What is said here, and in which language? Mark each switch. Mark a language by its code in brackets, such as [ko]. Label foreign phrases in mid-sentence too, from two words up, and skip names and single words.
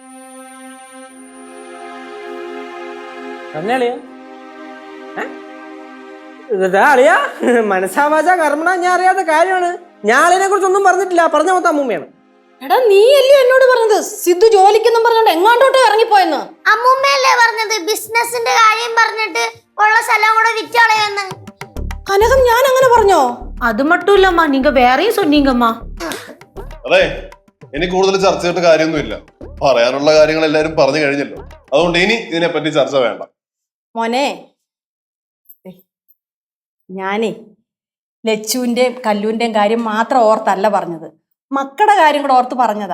[ml] അളിയാ, മനസ്സാവാച കർമ്മണ ഞാൻ അറിയാത്ത കാര്യമാണ്. ഞാൻ അളിയനെ കുറിച്ചൊന്നും പറഞ്ഞിട്ടില്ല. പറഞ്ഞ മൊത്തം അമ്മൂമ്മയാണ്. എടാ, നീ അല്ലയോ എന്നോട് പറഞ്ഞത് സിദ്ധു ജോലിക്കെന്നും പറഞ്ഞോണ്ട് എങ്ങാണ്ടോട്ട് ഇറങ്ങിപ്പോയെന്ന്? അമ്മൂമ്മയല്ലേ പറഞ്ഞത് ബിസിനസിന്റെ കാര്യം പറഞ്ഞിട്ട് ഉള്ള സ്ഥലം കൂടെ വിറ്റളയെന്ന്? കനകം, ഞാൻ അങ്ങനെ പറഞ്ഞോ? [ta] அது மட்டும் இல்லம்மா, நீங்க வேறையும் சொன்னீங்கம்மா. [ml] അതെ, എനിക്ക് കൂടുതൽ ചർച്ച ചെയ്തിട്ട് കാര്യമൊന്നുമില്ല. പറയാനുള്ള കാര്യങ്ങൾ എല്ലാരും പറഞ്ഞു കഴിഞ്ഞല്ലോ. അതുകൊണ്ട് ഇനി ഇതിനെപ്പറ്റി ചർച്ച വേണ്ട. മോനെ, ഞാനേ ലച്ചുവിൻ്റെയും കല്ലൂൻ്റെയും കാര്യം മാത്രം ഓർത്തല്ല പറഞ്ഞത്, മക്കളുടെ കാര്യം കൂടെ ഓർത്ത് പറഞ്ഞതാ.